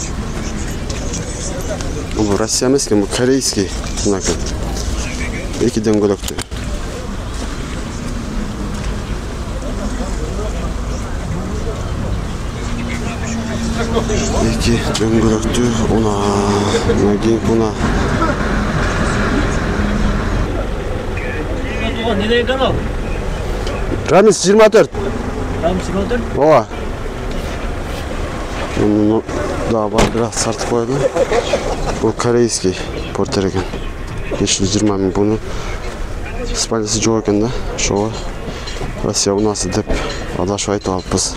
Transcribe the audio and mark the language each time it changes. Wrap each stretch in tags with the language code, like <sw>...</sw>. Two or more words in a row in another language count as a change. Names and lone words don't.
<ky>Бул Россия эмес экен, бул корейский унаа экен. Эки дөңгөлөктүү. Эки дөңгөлөктүү унаа. Мына кийинки унаа.</ky> <tr>Ne demek kanal?</tr> <ky>Рамис 24. Рамис 24. Ооба. Муну да бар бирок сартып коёду. Бул корейский портер экен. 520 000 буну спальнясы жок экен да. Ошого Россия унасы деп адашып айтып алыппыз.</ky>